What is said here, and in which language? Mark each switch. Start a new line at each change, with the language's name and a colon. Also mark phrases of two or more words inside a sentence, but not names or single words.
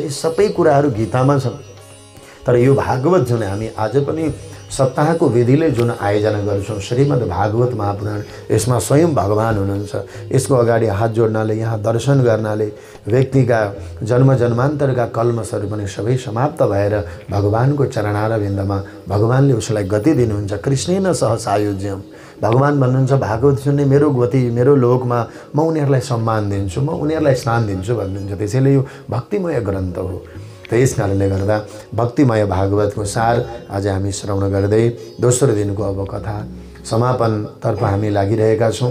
Nepali: यी सबै कुराहरू गीतामा छन्। तर यो भागवत जुन हामी आज पनि सप्ताहको विधिले जुन आयोजना गर्छौँ, श्रीमद् भागवत महापुराण, यसमा स्वयं भगवान हुनुहुन्छ। यसको अगाडि हात जोड्नाले, यहाँ दर्शन गर्नाले व्यक्तिका जन्म जन्मान्तरका कल्मसहरू पनि सबै समाप्त भएर भगवानको चरणारविन्दमा भगवानले उसलाई गति दिनुहुन्छ।
Sanskrit: कृष्णेन सह सायुज्यम,
Nepali: भगवान भन्नुहुन्छ भागवत सुन्ने मेरो गति, मेरो लोकमा म उनीहरूलाई सम्मान दिन्छु, म उनीहरूलाई स्थान दिन्छु भन्नुहुन्छ। त्यसैले यो भक्तिमय ग्रन्थ हो। त यस कारणले गर्दा भक्तिमय भागवतको सार आज हामी श्रवण गर्दै दोस्रो दिनको अब कथा समापनतर्फ हामी लागिरहेका छौँ।